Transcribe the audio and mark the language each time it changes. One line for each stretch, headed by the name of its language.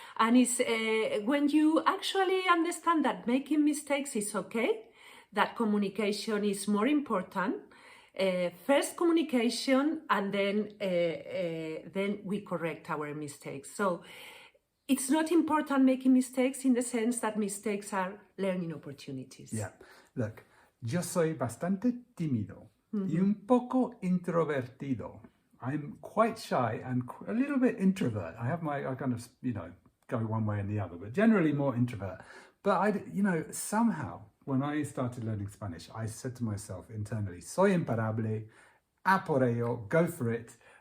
English: And it's when you actually understand that making mistakes is okay, that communication is more important. First communication, and then we correct our mistakes. So it's not important making mistakes in the sense that mistakes are learning opportunities. Yeah.
Spanish: Look, yo soy bastante tímido y un poco introvertido.
English: I'm quite shy and a little bit introvert. I kind of, go one way and the other, but generally more introvert. But somehow when I started learning Spanish, I said to myself internally,
Spanish: soy imparable, a por ello,
English: go for it.